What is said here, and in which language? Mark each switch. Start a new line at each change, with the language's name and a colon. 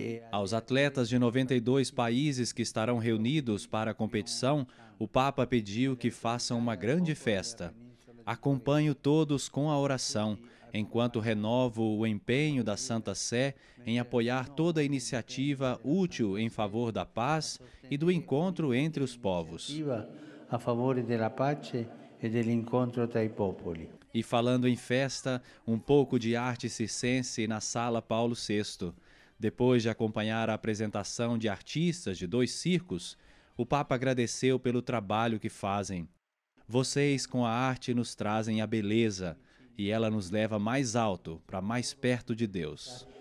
Portuguese: Aos atletas de 92 países que estarão reunidos para a competição, o Papa pediu que façam uma grande festa. Acompanho todos com a oração, enquanto renovo o empenho da Santa Sé em apoiar toda iniciativa útil em favor da paz e do encontro entre os povos.
Italian: A favore della pace e dell'incontro tra i popoli.
Portuguese: E falando em festa, um pouco de arte circense na Sala Paulo VI. Depois de acompanhar a apresentação de artistas de 2 circos, o Papa agradeceu pelo trabalho que fazem. Vocês com a arte nos trazem a beleza, e ela nos leva mais alto, para mais perto de Deus.